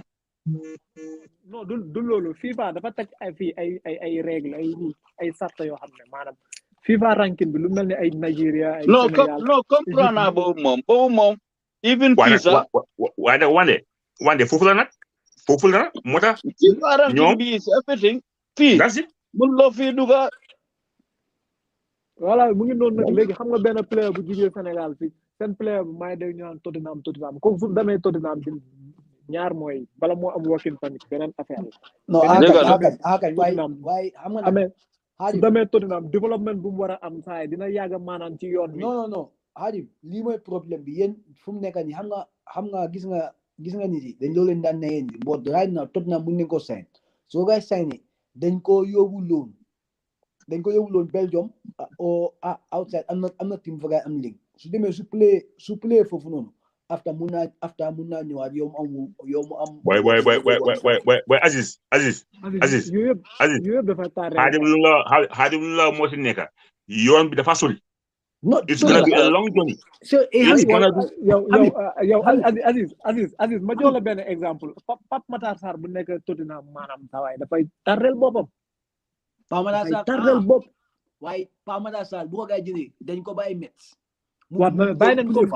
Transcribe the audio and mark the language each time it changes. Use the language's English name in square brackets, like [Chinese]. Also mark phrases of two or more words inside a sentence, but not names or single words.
[Wolof] non du loolu FIFA dafa teg ay règle ay sarta yoo xam ne maanaam FIFA ranking bi lu mel ni ay Nigeria ay Sénégal non comprendre naa boobu moom even Pisa wande foofu la nag moo tax FIFA ranking bi [English] is everything [Wolof] fii mun loo fii duga voilà mu ngi noonu nag léegi xam nga benn player bu jugee Sénégal fii seen player bu may dégg ñu naan Tottenham comme fu demee Tottenham bi ñaar mooy bala moo am [English] working permit [Wolof] beneen affaire la. non waaye xam nga amee su demee Tottenham développement bu mu war a am saa yi dina yàgg maanaam ci yoon bi. non Hadim lii mooy problème bi yéen fu mu nekk nii xam nga gis nga nit yi dañ loo leen daan ne yéen [English] but right now [Wolof] Tottenham mun nañ ko sign soo koy signé dañ ko yóbbu loon Belgium [English] or outside [Wolof] am na team fa gaay am ligue su demee su play foofu noonu after mun naa ñëwaat yow mu am boy Aziz yooyu dafa tardé Hadim lu la moo si nekk yoon bi dafa sori [English] no it's gonna be a long journey [Wolof] yow Aziz ma jox la benn exemple Pape Matar Sarr bu nekk Tottenham maanaam sawaay dafay tardel boppam Pape Matar Sarr tardel bopp waaye Pape Matar Sarr bu ko gaay jëlee dañ ko bàyyi Metz bàyyi nañ ko